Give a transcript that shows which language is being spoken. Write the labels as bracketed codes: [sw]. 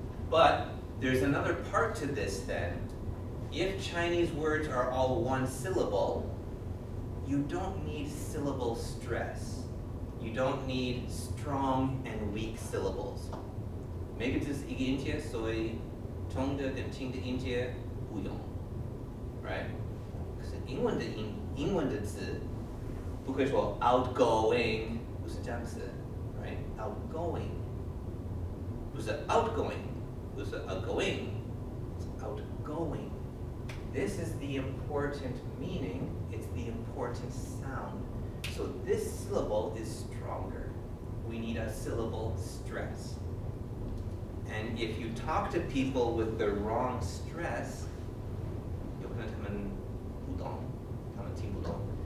[en] But there's another part to this then. If Chinese words are all one syllable, you don't need syllable stress. You don't need strong and weak syllables. [zh] 每个字是一个音节，所以重的跟轻的音节不用 ，right？可是英文的字不可以说 outgoing， 不是这样子 ，right？outgoing 不是 outgoing， 不是 outgoing， [en] it's outgoing. This is the important meaning. It's the important sound. So this syllable is stronger. We need a syllable stress. And if you talk to people with the wrong stress, [zh] 有可能他们不懂，他们听不懂。